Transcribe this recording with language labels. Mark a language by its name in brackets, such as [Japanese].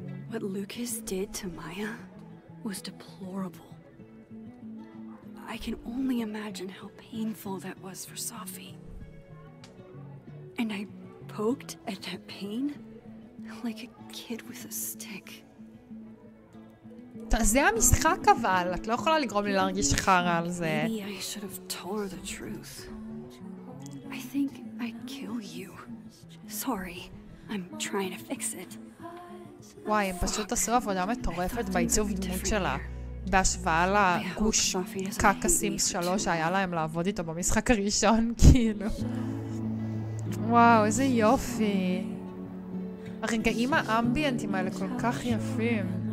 [English] What Lucas did to Maya was deplorable. I can only imagine how painful that was for Safi. And I poked at that pain like a kid with a stick. [Hebrew] זה המשחק אבל, את לא יכולה לגרום לי להרגיש חרא על זה. [English] Maybe I should have told her the truth. I think I'd kill you. Sorry, I'm trying to fix it. [Hebrew] וואי, הם פשוט עשו עבודה מטורפת בעיצוב דמות שלה. בהשוואה לגוש קקסים 3 שהיה להם לעבוד איתו במשחק הראשון, כאילו. וואו, איזה יופי. הרגעים האמביאנטים האלה כל כך יפים.